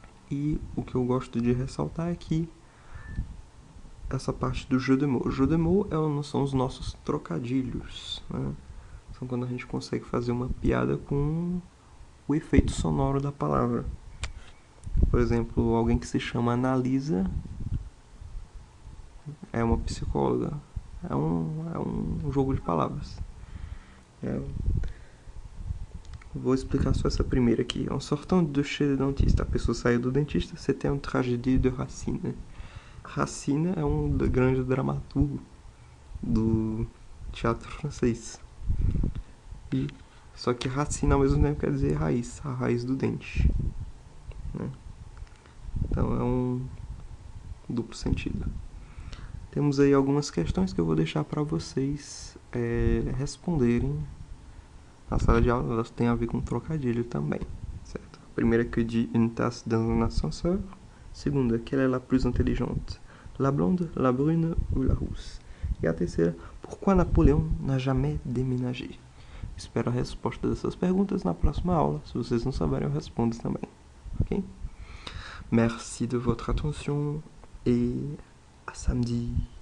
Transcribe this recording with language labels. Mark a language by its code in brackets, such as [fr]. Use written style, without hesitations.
[pt] E o que eu gosto de ressaltar é que essa parte do jeu de mots. O jeu de mots são os nossos trocadilhos, São quando a gente consegue fazer uma piada com o efeito sonoro da palavra. Por exemplo, alguém que se chama Analisa é uma psicóloga. É um jogo de palavras. Vou explicar só essa primeira aqui. [fr] En sortant de chez le dentiste, [pt] a pessoa saiu do dentista, [fr] c'était une tragédie de Racine. [pt] Racine é um grande dramaturgo do teatro francês. Só que Racine ao mesmo tempo quer dizer raiz, a raiz do dente. Então é um duplo sentido. Temos aí algumas questões que eu vou deixar para vocês responderem na sala de aula. Elas têm a ver com trocadilho também, certo? A primeira [fr] que dit une tasse dans un ascenseur. [pt] Segunda, [fr] quelle est la plus intelligente? La blonde, la brune ou la rousse? [pt] E a terceira, [fr] pourquoi Napoléon n'a jamais déménagé? [pt] Espero a resposta dessas perguntas na próxima aula. Se vocês não souberem, eu respondo também. Ok? [fr] Merci de votre attention et à samedi.